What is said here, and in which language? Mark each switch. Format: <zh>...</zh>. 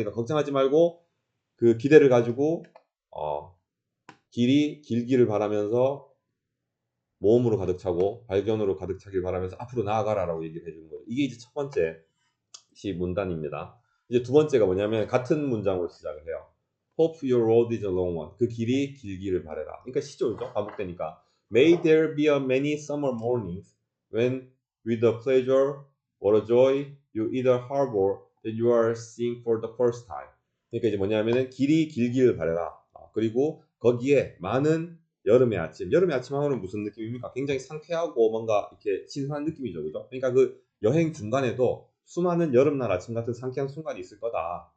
<ko>그러니까 걱정하지 말고 그 기대를 가지고 길이 길기를 바라면서 모험으로 가득 차고 발견으로 가득 차길 바라면서 앞으로 나아가라라고 얘기를 해주는 거예요. 이게 이제 첫 번째 시 문단입니다. 이제 두 번째가 뭐냐면 같은 문장으로 시작을 해요.</ko> <en>Hope your road is a long one.</en> <ko>그 길이 길기를 바래라. 그러니까 시조죠. 반복되니까.</ko> <en>May there be a many summer mornings when with a pleasure or a joy you either harbor that you are seeing for the first time.</en> <ko>그러니까 이제 뭐냐면은 길이 길기를 바래라. 그리고 거기에 많은 여름의 아침. 여름의 아침 하면은 무슨 느낌입니까? 굉장히 상쾌하고 뭔가 이렇게 신선한 느낌이죠. 그죠? 그러니까 그 여행 중간에도 수많은 여름날 아침 같은 상쾌한 순간이 있을 거다.</ko>